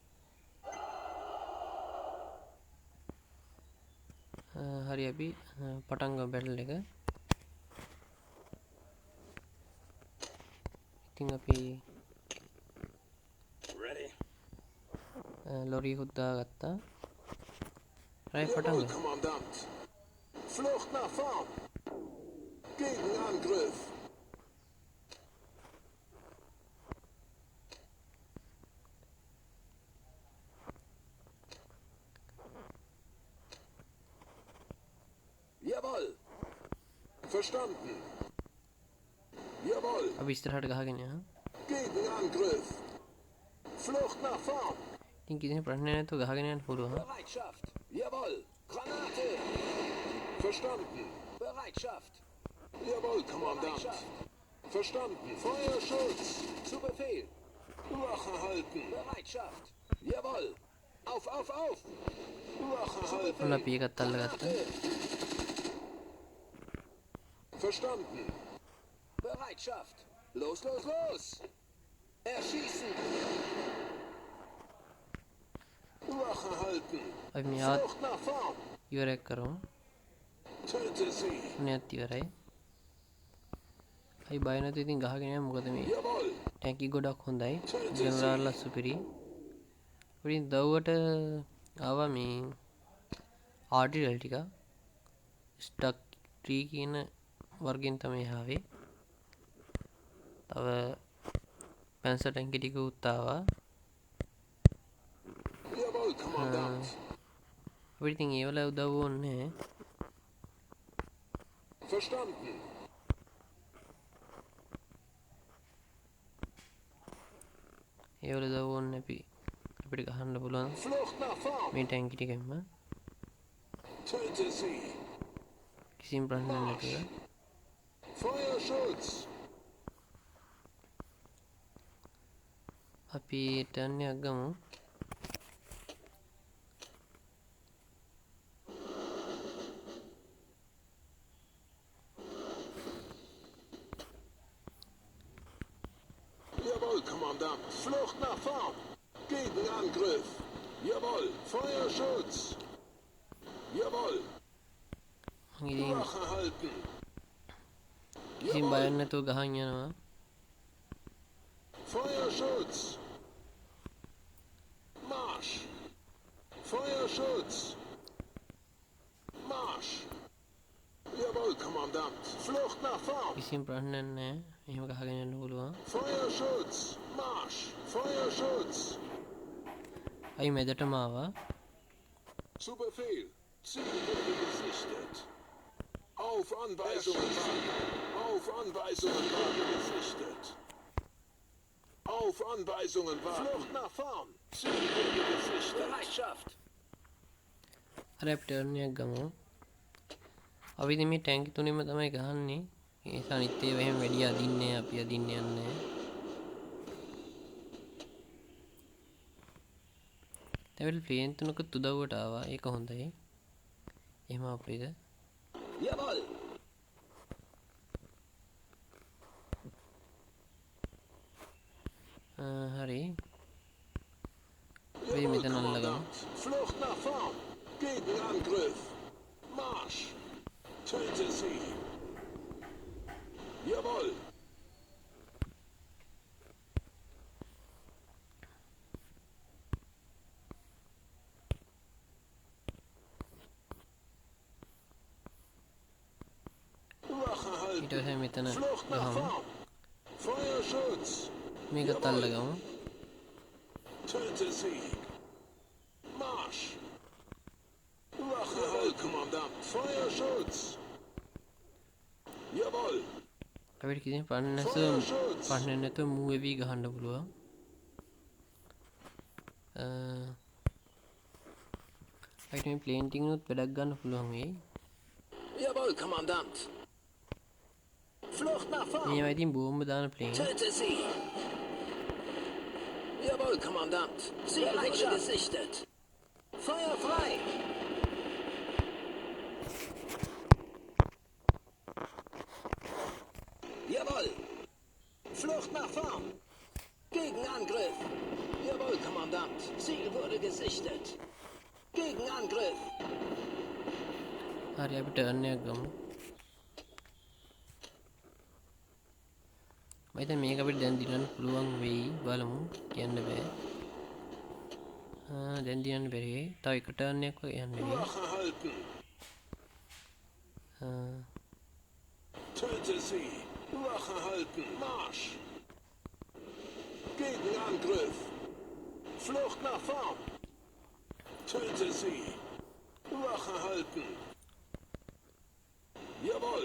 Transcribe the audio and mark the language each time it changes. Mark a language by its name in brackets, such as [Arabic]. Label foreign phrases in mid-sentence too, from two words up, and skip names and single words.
[Sinhala] හරි අපි පටන් ගමු බැටල් එක. ඉතින් අපි ලොරිය හුද්දා ගත්තා. හරි පටන් ගමු. [German] Flucht nach vorn. Gegenangriff. Jawohl. Verstanden. Jawohl. [Sinhala] අපි ඉස්සරහට ගහගෙන යනවා. [German] Gegenangriff. Flucht nach vorn. [Sinhala] ඉතින් කිසිම ප්‍රශ්නයක් නැතුව ගහගෙන යන්න පුළුවන්. [German] Bereitschaft. Jawohl. Granate. Verstanden. Bereitschaft. Jawohl, Kommandant. Verstanden. Feuerschutz. Zu Befehl. Wache halten. Bereitschaft. Jawohl. Auf, auf, auf. Wache halten. [Sinhala] ඔන්න අපි එකත් අල්ලගත්තා. [German] Verstanden. Bereitschaft. Los, los, los. Erschießen. Wache halten. [Sinhala] අපි මෙයාත් [German] Flucht nach vorn. [Sinhala] ඉවරයක් කරමු. [German] Töte sie. [Sinhala] මෙයාත් ඉවරයි. අපි බය නැතුව ඉතින් ගහගෙන යමු. මොකද මේ [German] Jawohl. [Sinhala] ටැංකි ගොඩක් හොඳයි. ජෙනරල්ලා සුපිරි. ඉතින් දව්වට ආවා මේ ආටිලරි ටික. ස්ටක් ට්‍රී කියන වර්ගෙන් තමයි ආවේ. තව පැන්සර් ටැංකි ටික උත් ආවා. [German] Jawohl, Kommandant. [Sinhala] අපිට ඉතින් ඒ වල උදව් ඕනේ. [German] Verstanden. [Sinhala] ඒ වල උදව් ඕනේ අපිට ගහන්න පුළුවන් [German] Flucht nach vorn. [Sinhala] මේ ටැංකි ටිකෙන්ම. [German] Töte sie. [Sinhala] කිසිම ප්‍රශ්නයක් නැතුව. [German] Feuerschutz. [Sinhala] අපි ටර්න් එකක් ගමු. [German] Jawohl, Kommandant. Flucht nach vorn. Gegenangriff. Jawohl. Feuerschutz. Jawohl. [Sinhala] ඉතින් [German] Wache halten. [Sinhala] කිසිම බයක් නැතුව ගහන් යනවා. [German] Feuerschutz. Marsch. Feuerschutz. Marsch. Jawohl, Kommandant. Flucht nach vorn. [Sinhala] කිසිම ප්‍රශ්නයක් නැහැ. එහෙම ගහගෙන යන්න පුළුවන්. [German] Feuerschutz. Marsch. Feuerschutz. [Sinhala] අයි මැදටම ආවා. [German] Zu Befehl. Ziel wurde gesichtet. Auf Anweisungen warten. Auf Anweisungen warten. Gesichtet. Auf Anweisungen warten. Flucht nach vorn. Ziel wurde gesichtet. Bereitschaft. [Sinhala] අර අපි ටර්න් එකක් ගමු. අපි ඉතින් මේ ටැංකි තුනෙම තමයි ගහන්නේ. ඒ නිසා අනිත් ඒවා එහෙම වැඩි අදින්නේ අපි අදින්න යන්නේ. දැන් ප්ලේන් තුනකුත් උදව්වට ආවා. ඒක හොඳයි. එහෙම අපිට [German] Jawohl. [Sinhala] හරි. අපි මෙතන අල්ලගමු. [German] Flucht nach vorn. Gegenangriff. Marsch. Töte sie. Jawohl. Wache halten. [Sinhala] ඊට පස්සේ මෙතන [German] Flucht nach [Sinhala] ගහමු. [German] vorn. Feuerschutz. [Sinhala] මේකත් අල්ලගමු. [German] Töte sie. Marsch. Wache halten, Kommandant. Feuerschutz. Jawohl. [Sinhala] අපිට කිසිම පන්න නැතුව මූව් වෙවි ගහන්න පුළුවන්. අපිට මේ ප්ලේන් ටිකනොත් වැඩක් ගන්න පුළුවන් වෙයි. [German] Jawohl, Kommandant. Flucht nach vorn. [Sinhala] මේවා ඉතින් බෝම්බ දාන ප්ලේන්. [German] Töte sie. Jawohl, Kommandant. Ziel wurde gesichtet. Feuer frei. Jawohl. Flucht nach vorn. Gegenangriff. Jawohl, Kommandant. Ziel wurde gesichtet. Gegenangriff. [Sinhala] හරි අපි ටර්න් එකක් ගමු. මම හිතන්නේ මේක අපිට දැන් දිනන්න පුළුවන් වෙයි. බලමු. කියන්න බෑ. දැන් දිනන්න බැරි වෙයි. තව එක ටර්න් එකක් වගේ යන්න වෙයි. [German] Wache halten. Töte sie. Wache halten. Marsch. Gegenangriff. Flucht nach vorn. Töte sie. Wache halten. Jawohl.